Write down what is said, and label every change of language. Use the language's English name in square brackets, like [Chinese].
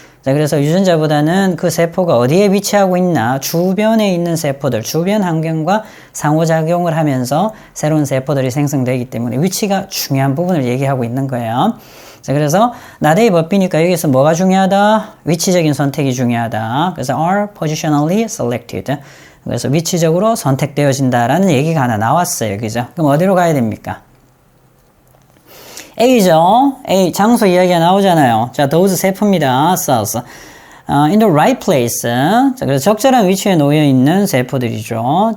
[Korean] 자, 그래서 유전자보다는 그 세포가 어디에 위치하고 있나, 주변에 있는 세포들, 주변 환경과 상호작용을 하면서 새로운 세포들이 생성되기 때문에 위치가 중요한 부분을 얘기하고 있는 거예요. 자, 그래서 나대의 법비니까 여기서 뭐가 중요하다? 위치적인 선택이 중요하다. 그래서 [English] are positionally selected. [Korean] 그래서 위치적으로 선택되어진다라는 얘기가 하나 나왔어요. 그죠? 그럼 어디로 가야 됩니까? A죠. A, 장소 이야기가 나오잖아요. 자, those 세포입니다. [English] cells. In the right place. [Korean] 자, 그래서 적절한 위치에 놓여있는 세포들이죠.